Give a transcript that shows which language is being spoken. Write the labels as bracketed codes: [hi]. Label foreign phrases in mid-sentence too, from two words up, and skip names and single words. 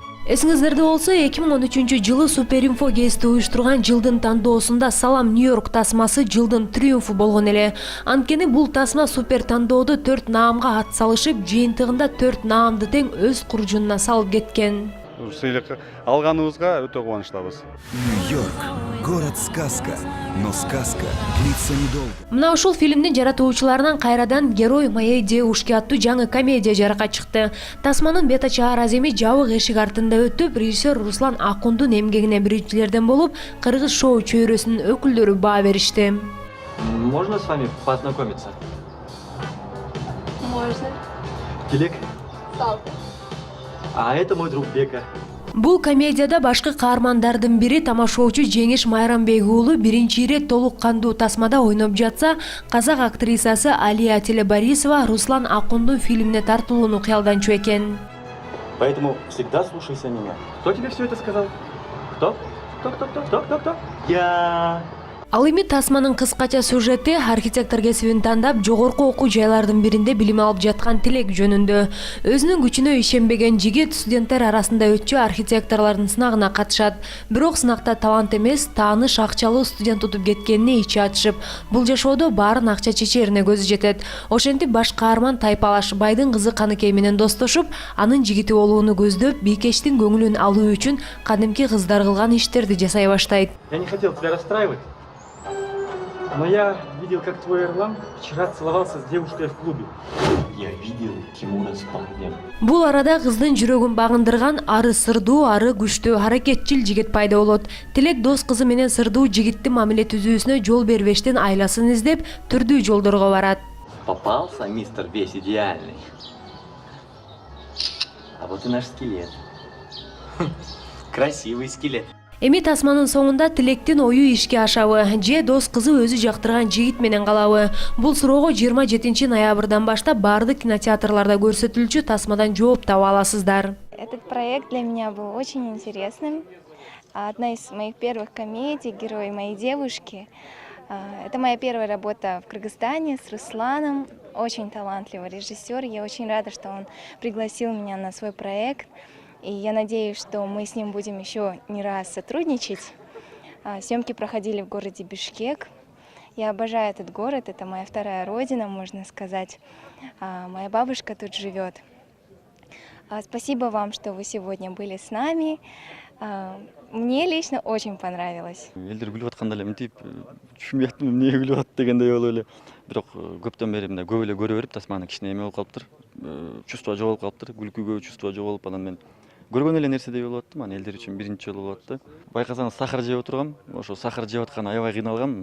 [ky] Эсиңиздерде болсо 2013-жылы Суперинфо гезити уюштурган жылдын тандоосунда Салам Нью-Йорк тасмасы жылдын триумфу болгон эле. Анткени бул тасма супер тандоодо 4 наамга ат салышып, жыйынтыгында 4 наамды тең өз куржунуна салып кеткен. Сыйлык алганыбызга өтө кубанычтабыз. [ru] Нью-Йорк — город-сказка, но сказка длится недолго. [ky] Мына ушул фильмдин жаратуучуларынан кайрадан «Герой моей девушки» аттуу жаңы комедия жарыкка чыкты. Тасманын бета чаар аземи жабык эшик артында өтүп, режиссер Руслан Акундун эмгегине биринчилерден болуп, кыргыз шоу чөйрөсүнүн өкүлдөрү баа беришти. [ru] Можно с вами познакомиться? Можно. Телек? Салка. А это мой друг Бека. [ky] Бул комедияда башкы каармандардын бири тамашоочу Жеңиш Майрамбек уулу биринчи ирет толук кандуу тасмада ойноп жатса, казак актрисасы Алия Телебарисова Руслан Акундун фильмине тартылууну кыялданчу экен. [ru] Поэтому всегда слушайся меня. Кто тебе все это сказал? Кто? Кто? Я. [ky] Ал эми тасманын кыскача сюжети архитектор кесибин тандап, жогорку окуу жайлардын биринде билим алып жаткан Тилек жөнүндө. Өзүнүн күчүнө ишенбеген жигит студенттер арасында өтчү архитекторлордун сынагына катышат. Бирок сынакта талант эмес, тааныш акчалуу студент утуп кеткенине ичи ачышып, бул жашоодо баарын акча чечерине көзү жетет. Ошентип баш каарман Тайпалаш байдын кызы Каныкей менен достошуп, анын жигити болууну көздөп, Бийкечтин көңүлүн алуу үчүн кадимки кыздар кылган иштерди жасай баштайт. [ru] Я не хотел тебя расстраивать. Но я видел, как твой Эрлан вчера целовался с девушкой в клубе. Я видел Тимура с парнем. [ky] Бул арада кыздын жүрөгүн багындырган ары сырдуу, ары күчтүү, аракетчил жигит пайда болот. Тилек дос кызы менен сырдуу жигиттин мамиле түзүүсүнө жол бербештен айласын издеп, түрдүү жолдорго барат. [ru] Попался, мистер весь идеальный. А вот и наш скелет. Красивый скелет. [ky] Эми тасманын соңунда Тилектин ою ишке ашабы, же дос кызы өзү жактырган жигит менен калабы? Бул суроого 27 ноябрдан баштап баардык кинотеатрларда көрсөтүлчү тасмадан жооп таба аласыздар. [ru] Этот проект для меня был очень интересным. Одна из моих первых комедий «Герой моей девушки». Это моя первая работа в Кыргызстане с Русланом. Очень талантливый режиссер. Я очень рада, что он пригласил меня на свой проект. И я надеюсь, что мы с ним будем еще не раз сотрудничать. Съемки проходили в городе Бишкек. Я обожаю этот город, это моя вторая родина, можно сказать. Моя бабушка тут живет. Спасибо вам, что вы сегодня были с нами. Мне лично очень понравилось. [ky] Элдер күлүп атканда эле мынтип түшүнбөй аттым эмне күлүп атты дегендей болуп эле. Бирок көптөн бери мындай көп эле көрө берип тасманы кичине эме болуп калыптыр. Чувство жоголуп калыптыр. Күлкүгө чувство жоголуп анан мен көргөн эле нерседей болуп аттым. Анан элдер үчүн биринчи жолу болуп атты. Байкасаңыз сахар жеп отургам. Ошо сахар жеп аткан аябай кыйналгам.